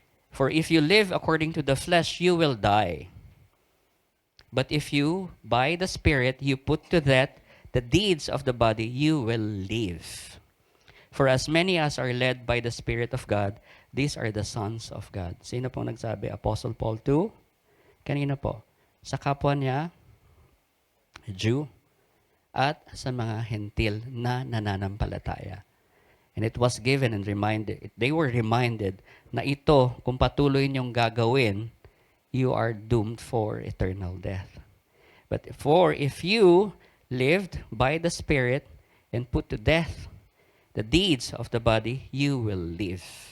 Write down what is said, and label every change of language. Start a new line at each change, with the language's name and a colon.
English: For if you live according to the flesh, you will die. But if you, by the Spirit, you put to death the deeds of the body, you will live. For as many as are led by the Spirit of God, these are the sons of God.
Filipino: Sino pong nagsabi? Apostle Paul 2? Kanina po? Sa kapwa niya, Jew, at sa mga hentil na nananampalataya.
English: And it was given and reminded, they were reminded na ito,
Filipino: kung patuloy niyong gagawin,
English: you are doomed for eternal death. But if you lived by the Spirit and put to death the deeds of the body, you will live.